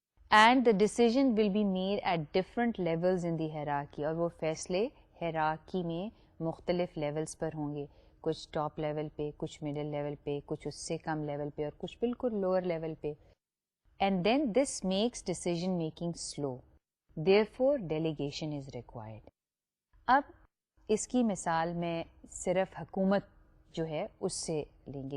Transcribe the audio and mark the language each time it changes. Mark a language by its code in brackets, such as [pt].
[en] And the decision will be made at different levels in the hierarchy. [ur] اور وہ فیصلے hierarchy میں مختلف لیولز پر ہوں گے, کچھ ٹاپ لیول پہ, کچھ مڈل لیول پہ, کچھ اس سے کم لیول پہ, اور کچھ بالکل لوور لیول پہ. [en] And then this makes decision making slow. Therefore, delegation is required. [ur] اب اس کی مثال میں صرف حکومت جو ہے اس سے لیں گے.